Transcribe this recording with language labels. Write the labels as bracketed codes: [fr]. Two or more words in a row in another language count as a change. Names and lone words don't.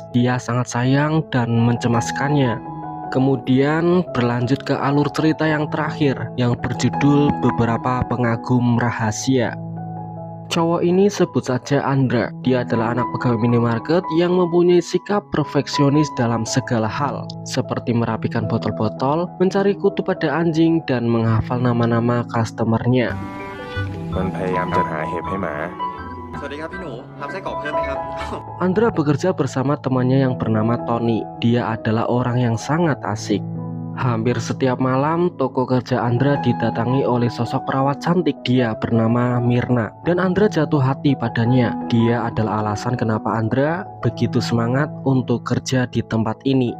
[id] Dia sangat sayang dan mencemaskannya. Kemudian berlanjut ke alur cerita yang terakhir yang berjudul Beberapa Pengagum Rahasia. Cowok ini sebut saja Andra. Dia adalah anak pegawai minimarket yang mempunyai sikap perfeksionis dalam segala hal, seperti merapikan botol-botol, mencari kutu pada anjing, dan menghafal nama-nama customernya. [th] มันพยายามจะหาเห็บให้หมา สวัสดีครับพี่หนูรับไส้กรอกเพิ่มไหมครับ [id] Andra bekerja bersama temannya yang bernama Tony. Dia adalah orang yang sangat asik. Hampir setiap malam, toko kerja Andra didatangi oleh sosok perawat cantik. Dia bernama Mirna, dan Andra jatuh hati padanya. Dia adalah alasan kenapa Andra begitu semangat untuk kerja di tempat ini.